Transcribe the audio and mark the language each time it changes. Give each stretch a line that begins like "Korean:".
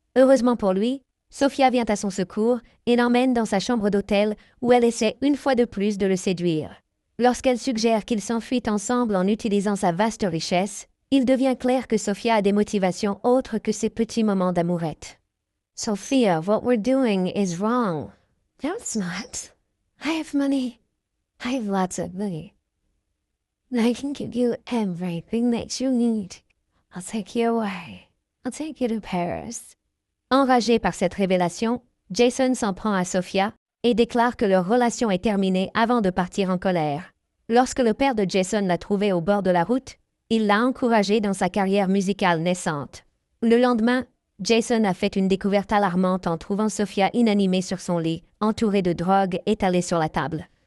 French: Heureusement pour lui, Sophia vient à son secours et l'emmène dans sa chambre d'hôtel où elle essaie une fois de plus de le séduire. Lorsqu'elle suggère qu'ils s'enfuient ensemble en utilisant sa vaste richesse, il devient clair que Sophia a des motivations autres que ses petits moments d'amourette.
English: Sophia, what we're doing is wrong. No, it's not. I have money. I have lots of money. I can give you everything that you need. I'll take you away. I'll take you to Paris.
French: Enragé par cette révélation, Jason s'en prend à Sophia et déclare que leur relation est terminée avant de partir en colère. Lorsque le père de Jason l'a trouvé au bord de la route, il l'a encouragé dans sa carrière musicale naissante. Le lendemain, Jason a fait une découverte alarmante en trouvant Sophia inanimée sur son lit, entourée de drogue étalée sur la table.